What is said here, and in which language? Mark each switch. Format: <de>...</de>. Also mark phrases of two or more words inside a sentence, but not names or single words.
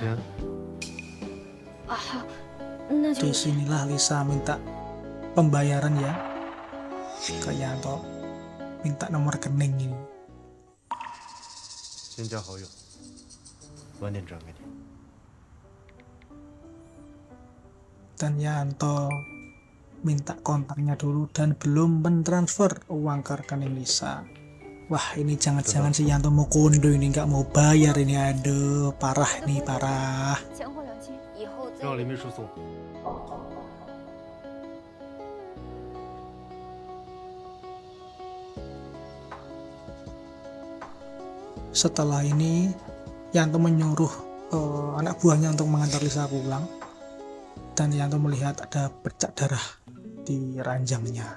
<zh>钱？啊，好，那就</zh> <id>Disinilah Lisa minta pembayaran ya ke Yanto, minta nomor rekening ini.</id> <zh>先加好友，晚点转给你。</zh> <id>Dan Yanto minta kontaknya dulu dan belum mentransfer uang ke rekening Lisa. Wah, ini jangan-jangan si Yanto mau kondo ini, nggak mau bayar ini. Aduh, parah nih, parah.</id> <zh>让李秘书送。</zh> <id>Setelah ini Yanto menyuruh anak buahnya untuk mengantar Lisa pulang, dan Yanto melihat ada bercak darah di ranjangnya.</id>